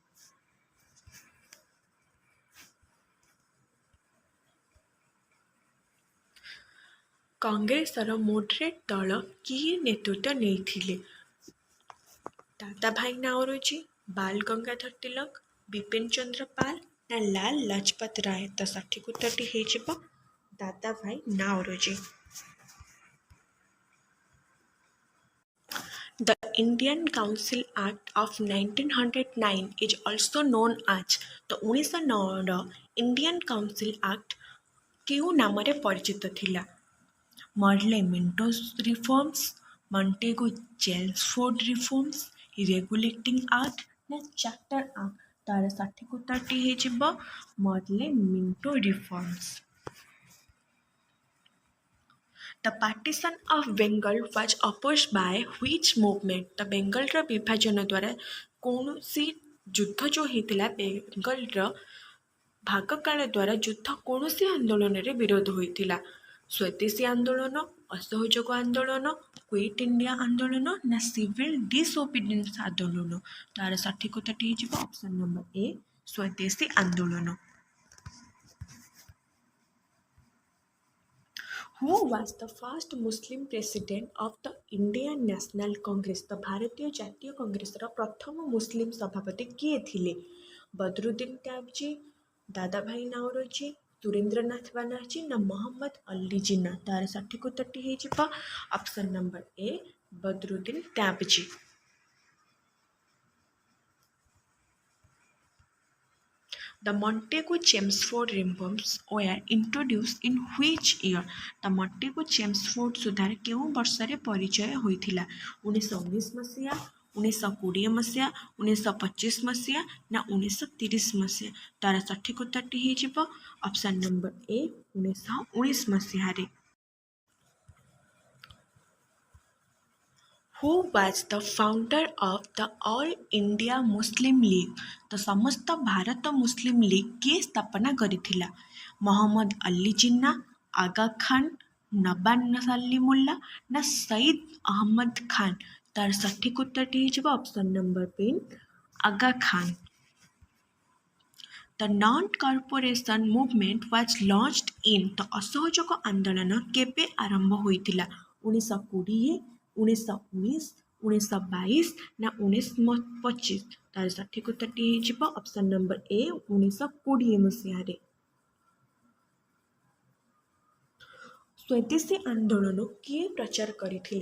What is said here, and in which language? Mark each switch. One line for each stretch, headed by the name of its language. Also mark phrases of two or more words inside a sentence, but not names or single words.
Odia: କଂଗ୍ରେସର ମୋଡରେଟ୍ ଦଳ କିଏ ନେତୃତ୍ୱ ନେଇଥିଲେ? ଦାଦାଭାଇ ନାଓରୋଜି, ବାଲ ଗଙ୍ଗାଧର ତିଲକ, ବିପିନ ଚନ୍ଦ୍ର ପାଲ ନା ଲାଲ ଲଜପତ ରାୟ? ତ ସଠିକ୍ ଉତ୍ତରଟି ହେଇଯିବ ଦାଦାଭାଇ ନାଓରୋଜି।
English: The Indian Council Act of 1909 is also known as।
Odia: ତ 1909ର ଇଣ୍ଡିଆନ୍ କାଉନସିଲ୍ ଆକ୍ଟ କେଉଁ ନାମରେ ପରିଚିତ ଥିଲା? ମର୍ଲେ ମିଣ୍ଟୋ ରିଫର୍ମସ୍, ମଣ୍ଟେଗୁ ଚେମ୍ସଫୋର୍ଡ ରିଫର୍ମସ୍, ରେଗୁଲେଟିଂ ଆକ୍ଟ ନା ଚାର୍ଟର ଆକ୍ଟ? ତାର ସଠିକ୍ ଉତ୍ତରଟି ହେଇଯିବ ମର୍ଲେ ମିଣ୍ଟୋ ରିଫର୍ମସ୍।
English: The partition of Bengal was opposed by which movement?
Odia: ତ ବେଙ୍ଗଲର ବିଭାଜନ ଦ୍ୱାରା କୌଣସି ଯୁଦ୍ଧ ଯେଉଁ ହେଇଥିଲା ବେଙ୍ଗଲର ଭାଗକାଳ ଦ୍ୱାରା ଯୁଦ୍ଧ କୌଣସି ଆନ୍ଦୋଳନରେ ବିରୋଧ ହୋଇଥିଲା? ସ୍ୱଦେଶୀ ଆନ୍ଦୋଳନ, ଅସହଯୋଗ ଆନ୍ଦୋଳନ, କ୍ୱିଟ୍ ଇଣ୍ଡିଆ ଆନ୍ଦୋଳନ ନା ସିଭିଲ୍ ଡିସଓବିଡିଏନ୍ସ ଆନ୍ଦୋଳନ? ତାର ସଠିକ୍ ଉତ୍ତରଟି ହେଇଯିବ
English: option number A
Odia: ସ୍ୱଦେଶୀ ଆନ୍ଦୋଳନ।
English: Who was the first Muslim president of the Indian National Congress?
Odia: ତ ଭାରତୀୟ ଜାତୀୟ କଂଗ୍ରେସର ପ୍ରଥମ ମୁସଲିମ ସଭାପତି କିଏ ଥିଲେ? ବଦରୁଦ୍ଦିନ ତ୍ୟାବଜୀ, ଦାଦାଭାଇ ନାଓରୋଜି, ସୁରେନ୍ଦ୍ରନାଥ ବାନାର୍ଜୀ ନା ମହମ୍ମଦ ଅଲି ଜିନ୍ନା? ତାର ସଠିକ୍ ଉତ୍ତରଟି ହେଇଯିବ
English: option number A
Odia: ବଦରୁଦ୍ଦିନ ତ୍ୟାବଜୀ।
English: The Montego-Chelmsford reforms were introduced in which year?
Odia: ତ ମଣ୍ଟେଗୁ ଚେମ୍ସଫୋର୍ଡ ସୁଧାର କେଉଁ ବର୍ଷରେ ପରିଚୟ ହୋଇଥିଲା? 1919 ମସିହା, 1920 ମସିହା, 1925 ମସିହା ନା 1930 ମସିହା? ତାର ସଠିକ୍ ଉତ୍ତରଟି ହେଇଯିବ
English: option number A
Odia: 1919 ମସିହାରେ।
English: Who was the founder of the All India Muslim League?
Odia: ତ ସମସ୍ତ ଭାରତ ମୁସଲିମ ଲିଗ୍ କିଏ ସ୍ଥାପନା କରିଥିଲା? ମହମ୍ମଦ ଅଲି ଜିନ୍ନା, ଆଗା ଖାନ, ନବାନ ସାଲିମୁଲ୍ଲା ନା ସଇଦ ଅହମ୍ମଦ ଖାନ? ତାର ସଠିକ୍ ଉତ୍ତରଟି ହେଇଯିବ
English: option number B
Odia: ଆଗା ଖାନ।
English: The non-corporation movement was launched in।
Odia: ତ ଅସହଯୋଗ ଆନ୍ଦୋଳନ କେବେ ଆରମ୍ଭ ହୋଇଥିଲା? 1920, 1919, 1922 ନା 1925? ତାର ସଠିକ୍ ଉତ୍ତରଟି ହେଇଯିବ
English: option number A
Odia: 1920 ମସିହାରେ। ସ୍ୱଦେଶୀ ଆନ୍ଦୋଳନ କିଏ ପ୍ରଚାର କରିଥିଲେ?